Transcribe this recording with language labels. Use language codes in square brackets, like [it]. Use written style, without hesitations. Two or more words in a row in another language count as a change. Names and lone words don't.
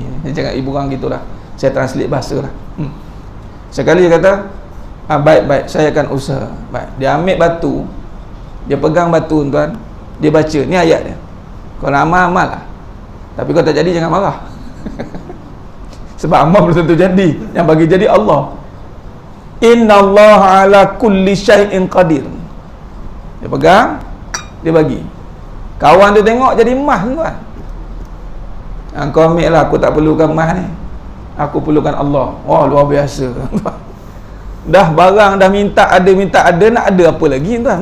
[ms] Dia cakap ibu orang gitulah. Saya translate bahasa lah. Sekali dia kata, baik, saya akan usaha. Baik. Dia ambil batu, dia pegang batu tuan, dia baca, ni ayat dia. Kau nak amal lah, tapi kau tak jadi jangan marah. Sebab amal belum tentu jadi. Yang bagi jadi Allah. [ar] إن الله على كل شيء قدير. [ms] Dia pegang, dia bagi. Kawan dia tengok jadi emas tuan. Kau ambil lah, aku tak perlukan emas ni, aku perlukan Allah. Wah, luar biasa. Dah barang dah minta ada, nak ada apa lagi tuan?